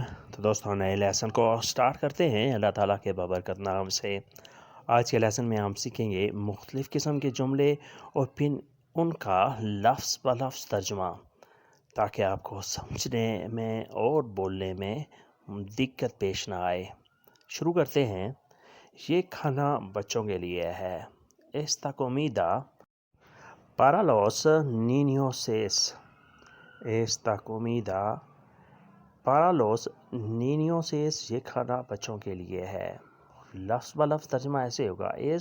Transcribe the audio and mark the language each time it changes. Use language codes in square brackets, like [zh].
[hi] तो दोस्तों, नए लेसन को स्टार्ट करते हैं अल्लाह ताला के बबरकत नाम से। आज के लेसन में हम सीखेंगे मुख्तलिफ़ किस्म के जुमले और फिर उनका लफ्ज़ ब लफ्ज़ तर्जुमा, ताकि आपको समझने में और बोलने में दिक्कत पेश ना आए। शुरू करते हैं। ये खाना बच्चों के लिए है। [es] Esta comida para los niños es. Esta comida para los niños es। [hi] ये खाना बच्चों के लिए है। लफ्ज़ ब लफ्ज़ तर्जुमा ऐसे होगा।